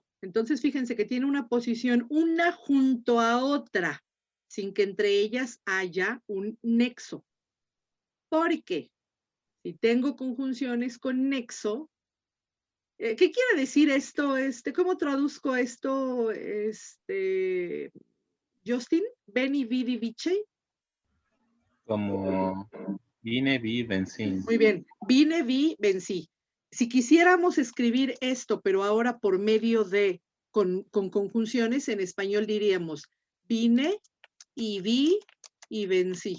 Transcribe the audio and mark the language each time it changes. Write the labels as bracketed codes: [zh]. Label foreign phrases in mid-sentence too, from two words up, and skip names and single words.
[es] Entonces, fíjense que tiene una posición una junto a otra, sin que entre ellas haya un nexo. Porque si tengo conjunciones con nexo, ¿qué quiere decir esto? ¿Cómo traduzco esto? Justin, [la] veni, vidi, vici. [es] Como vine, vi, vencí. Muy bien, vine, vi, vencí. Si quisiéramos escribir esto, pero ahora por medio de, con conjunciones, en español diríamos, vine y vi y vencí.